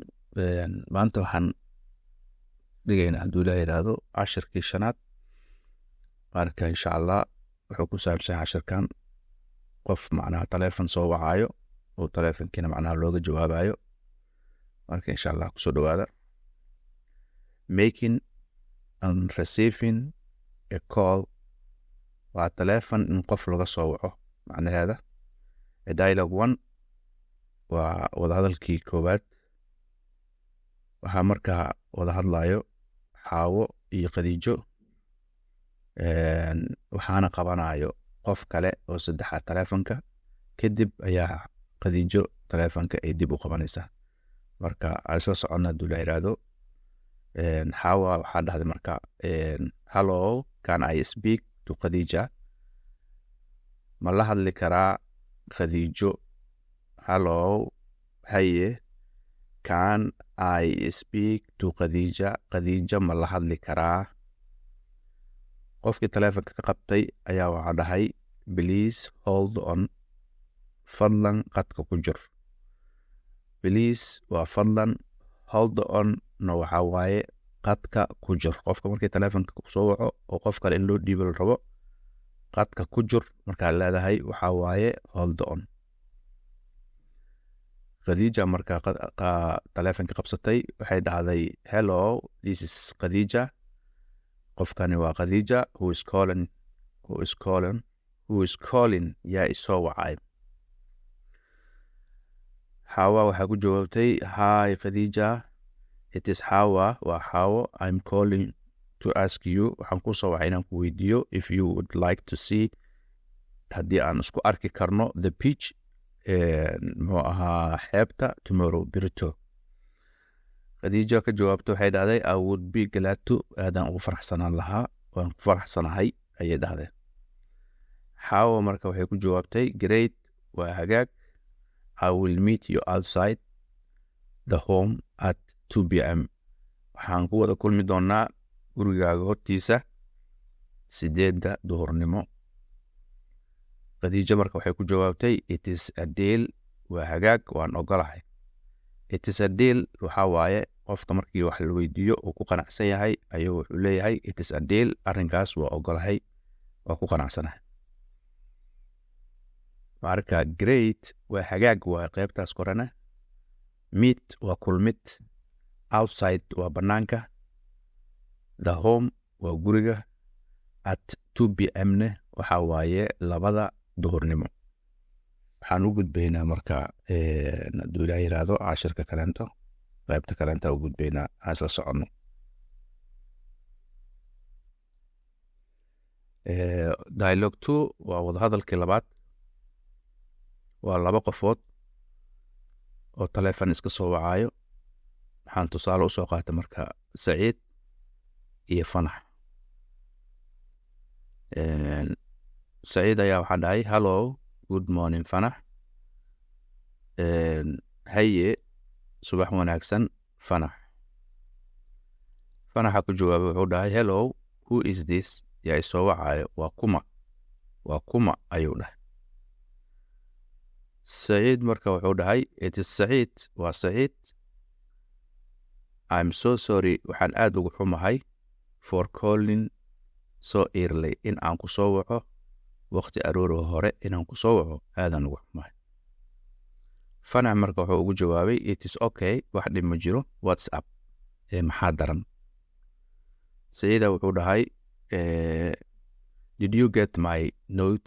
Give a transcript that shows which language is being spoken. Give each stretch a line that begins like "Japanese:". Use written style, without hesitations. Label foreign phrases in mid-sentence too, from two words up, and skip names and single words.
Somali: maanta waxaan dhigaynaa hadduu ilaahay yidhaahdo cashirkii shanaad. marka
Arabic: إن شاء الله
Somali: wuxuu ku saabsan yahay cashirkan qof macnaha taleefon soo wacayo oo taleefonkiina macnaha looga jawaabayo. marka
Arabic: إن شاء الله
Somali: kusoo dhawaada.
English: making and receiving a call
Somali: waa taleefon in qof laga soo waco macnaheeda. dialogue 1 waa wadahadalkii koowaad. waxaa markaa wada hadlayo xaawo iyo khadiijo, waxaana qabanayo qof kale oo saddexaad taleefonka. kadib ayaa khadiijo taleefonka ay dib u qabanaysaa. marka aan isla soconna hadduu la yidhaahdo.
English: xaawa
Somali: waxaa dhahday marka
English: hello, can I speak to khadiija?
Somali: ma la hadli karaa khadiijo? hello, haye,
English: can I speak to khadiija?
Somali: khadiija ma la hadli karaa? qofkii taleefonka ka qabtay ayaa waxaa dhahay
English: please hold on,
Somali: fadlan qadka ku jir. please waa fadlan,
English: hold on
Somali: na waxaa waaye qadka ku jir. qofka markii taleefonka kusoo waco oo qof kale in loo dhiibo la rabo, qadka ku jir markaa leedahay waxaa waaye
English: hold on.
Somali: khadiija markaa taleefonka qabsatay waxay dhahday
English: hello, this is
Somali: khadiija. qofkani waa khadiija.
English: who is calling
Somali: yaa isoo wacay. xaawa waxaa ku jawaabtay hi khadiija,
English: it is xaawa,
Somali: waa xaawo.
English: I'm calling to ask you,
Somali: waxaan ku soo wacay inaan ku weydiiyo
English: if you would like to see,
Somali: haddii aan isku arki karno
English: the beach,
Somali: muxuu ahaa xeebta tomorrow, berito.
English: khadiija
Somali: ka jawaabta waxay dhahday
English: I would be glad to,
Somali: aadaan ugu faraxsanaan lahaa, waan ku faraxsanahay ayay dhahday. xaawo marka waxay ku jawaabtay great, waa hagaag.
English: I will meet you outside the home at 2 p.m.
Somali: waxaan ku wada kulmi doonaa gurigaaga hortiisa 8 duhurnimo. khadiija marka waxay ku jawaabtay
English: it is a deal,
Somali: waa hagaag, waan ogolahay.
English: it is a deal
Somali: waxaa waaye qofka markii wax la weydiiyo uu ku qanacsan yahay ayuu wuxuu leeyahay
English: it is a deal,
Somali: arrinkaas waa ogolahay, waa ku qanacsanahay. marka great waa hagaag, waa qaybtaas korana. meet waa kulmid, outside waa banaanka,
English: the home
Somali: waa guriga,
English: at 2 p.m.
Somali: ne waxaa waaye 2 duhurnimo. waxaan u gudbaynaa marka hadduu ilaahay yidhaahdo cashirka kaleento, qaybta kaleenta u gudbaynaa, aan isla soconno. dialogue 2 waa wadahadalkii labaad. waa 2 qofood oo taleefon iska soo wacayo. waxaan tusaale usoo qaatay marka saciid iyo fanax. saciid ayaa waxaa dhahay
English: hello, good morning
Somali: fanax. haye, subax wanaagsan fanax. fanaxa ku jawaabay wuxuu dhahay
English: hello, who is this?
Somali: yaa isoo wacayo, waa kuma, waa kuma ayuu dhahay. saciid marka wuxuu dhahay
English: it is
Somali: saciid, waa saciid.
English: I'm so sorry,
Somali: waxaan aad ugu xumahay
English: for calling so early,
Somali: in aan ku soo waco waqti arooroo hore, inaan ku soo waco aadaan ugu xumahay. fanax marka wuxuu ugu jawaabay
English: it is okay,
Somali: wax dhib ma jiro,
English: what's up,
Somali: maxaa daran.
English: saciida
Somali: wuxuu dhahay
English: did you get my note?